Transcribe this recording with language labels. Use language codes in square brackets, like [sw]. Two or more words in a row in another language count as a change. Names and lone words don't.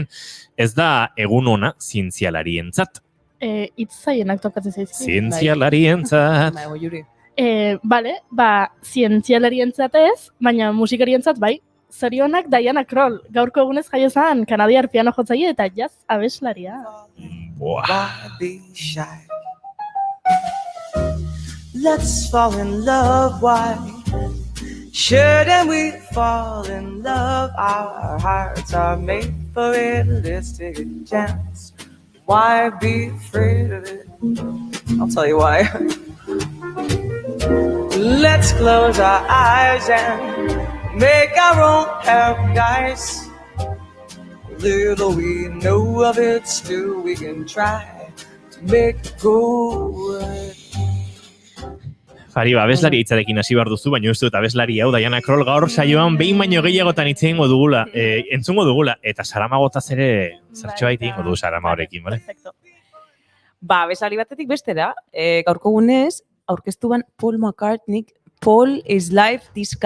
[eu] Ez da egun ona zientzialarientzat. Itzaienak tokatzen zaizki. Zientzialarientzat. Bale, zientzialarientzat ez, baina musikarientzat bai. zorionak Diana Kroll, gaurko egunez jaio zen kanadiar piano jotzaile eta jazz abeslaria. Buah. [en] Why be shy? Let's fall in love, why shouldn't we fall in love? Our hearts are made for it, let's take a chance. Why be afraid of it? I'll tell you why. Let's close our eyes and make our own paradise. Little we know of it, still we can try to make it go right. [eu] Fariba, abeslari hitzarekin hasi behar duzu, baina uste dut abeslari hau Diana Kroll gaur saioan behin baino gehiagotan hitz egingo dugula, entzungo dugula, eta Saramagotaz ere zertxobait egingo du Saramagorekin, bale? Perfecto. Ba, abeslari batetik bestera, gaurko gunez, aurkeztu ban Paul McCartney, Paul is Life diska.